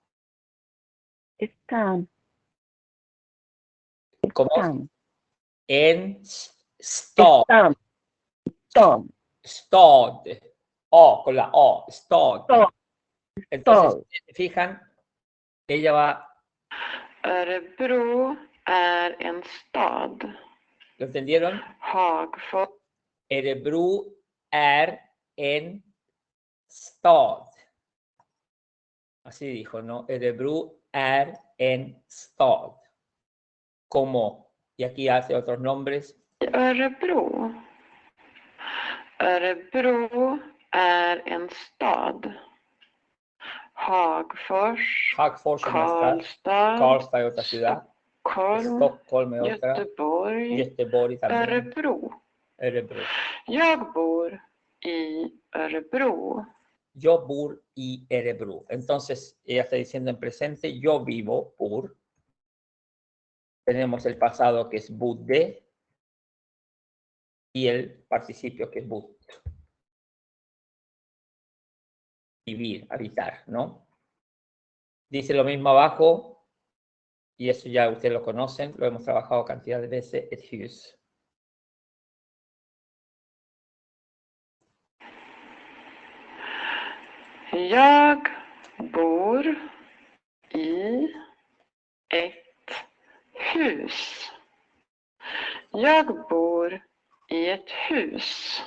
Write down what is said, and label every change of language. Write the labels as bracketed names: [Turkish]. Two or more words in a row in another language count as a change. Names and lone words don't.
[Spanish] Están. ¿Cómo? Están. [Swedish] En stad. [Spanish] Están. Están. Stad. O, con la O. Stad. Entonces, si se fijan, ella va... [Swedish] Örebro är en stad. [Spanish] ¿Lo entendieron? Hagfors. [Swedish] Örebro är en stad. [Spanish] Así dijo, ¿no? [Swedish] Örebro är en stad. [Spanish] Como, y aquí hace otros nombres. [Swedish] Örebro. Örebro är en stad. Hagfors. Hagfors, Karlstad. [Spanish] Karlstad är otra ciudad. Stockholm. Stockholm är otra. Göteborg. Göteborg también. Örebro. Örebro. [Swedish] Jag bor i Örebro. [Spanish] Yo [Swedish] bor i [Spanish] Örebro. Entonces, ella está diciendo en presente, yo vivo por. Tenemos el pasado que es bodde y el participio que es bott. Vivir, habitar, ¿no? Dice lo mismo abajo, y eso ya ustedes lo conocen, lo hemos trabajado cantidad de veces, [Swedish] et hus. Jag bor i ett hus. Jag bor i ett hus.